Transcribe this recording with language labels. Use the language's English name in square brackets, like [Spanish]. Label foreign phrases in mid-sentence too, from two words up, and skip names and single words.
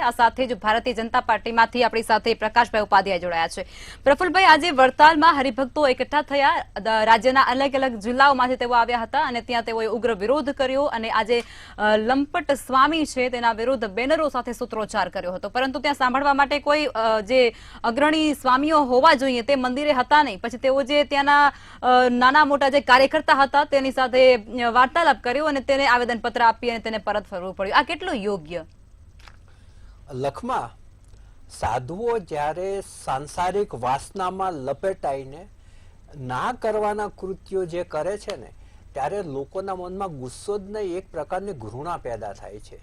[Gujarati] આ સાથે જ ભારતીય જનતા પાર્ટીમાંથી આપણી સાથે પ્રકાશભાઈ ઉપાધ્યાય જોડાયા છે। પ્રફુલ્લભાઈ, આજે વડતાલમાં હરિભક્તો એકઠા થયા, રાજ્યના અલગ અલગ જિલ્લાઓમાંથી તેઓ આવ્યા હતા અને ત્યાં તેઓએ ઉગ્ર વિરોધ કર્યો અને આજે લંપટ સ્વામી છે તેના વિરુદ્ધ બેનરો સાથે સૂત્રોચ્ચાર કર્યો હતો, પરંતુ ત્યાં સાંભળવા માટે કોઈ જે અગ્રણી સ્વામીઓ હોવા જોઈએ તે મંદિરે હતા નહીં। પછી તેઓ જે ત્યાના નાના મોટા જે કાર્યકર્તા હતા તેની સાથે વાર્તાલાપ કર્યો અને તેને આવેદનપત્ર આપી અને તેને પરત ફરવું પડ્યું। આ કેટલું યોગ્ય? લખમા, સાધુઓ જ્યારે સાંસારિક વાસનામાં લપેટાઈને ના કરવાના કૃત્યો જે કરે છે ને, ત્યારે લોકોના મનમાં ગુસ્સો જ નહીં, એક પ્રકારની ઘૃણા પેદા થાય છે।